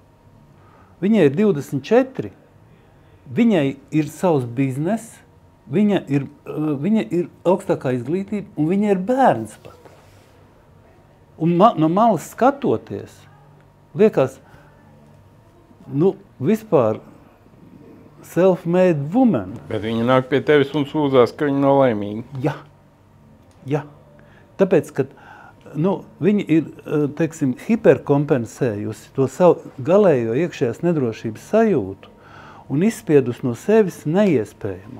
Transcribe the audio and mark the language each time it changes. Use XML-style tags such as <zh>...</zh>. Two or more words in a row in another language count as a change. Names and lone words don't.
<lv>Viņai ir 24, viņai ir savs biznes, viņa ir augstākā izglītība un viņa ir bērns pat. Un no malas skatoties, liekas, vispār</lv> <en>self-made woman.</en> <lv>Bet viņa nāk pie tevis un sūdzās, ka viņa nav laimīga. Jā. Tāpēc, ka viņa ir, teiksim, hiperkompensējusi to savu galējo iekšējās nedrošības sajūtu un izspiedus no sevis neiespējamo.</lv>